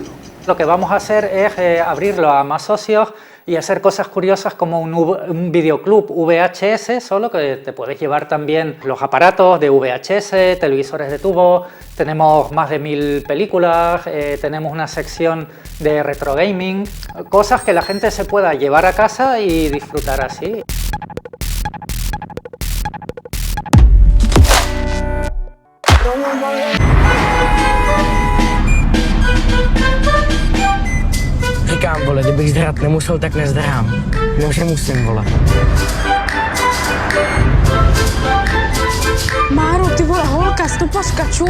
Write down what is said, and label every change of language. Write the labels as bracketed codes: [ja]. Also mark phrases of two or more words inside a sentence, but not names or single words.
[es] Lo que vamos a hacer es abrirlo a más socios y hacer cosas curiosas como un videoclub VHS, solo que te puedes llevar también los aparatos de VHS, televisores de tubo, tenemos más de 1000 películas, tenemos una sección de retro gaming, cosas que la gente se pueda llevar a casa y disfrutar así. [cs] Říkám, vole, kdybych zdrat nemusel, tak nezdrám. Že musím, vole. Máro, ty vole, holka sto pascacciù.